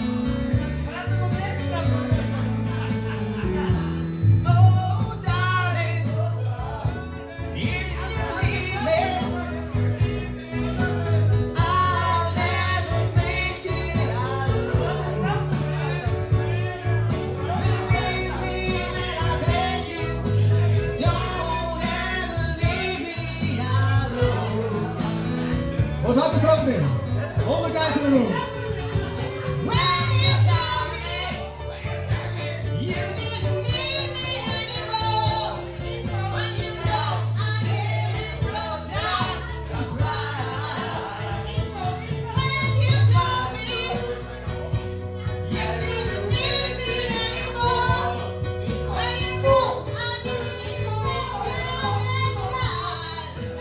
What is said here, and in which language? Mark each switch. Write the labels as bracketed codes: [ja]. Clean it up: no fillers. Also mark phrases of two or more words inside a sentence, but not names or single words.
[en] Oh darling, if you leave me, I'll never make it alone. Believe me when I beg you, don't ever leave me alone. [is] Og svo allir strákarnir, [en] all the guys in the room. When you tell me you didn't need me anymore, when you know I nearly broke down and cried. When you told me you didn't need me anymore, when you know I nearly broke down and cried.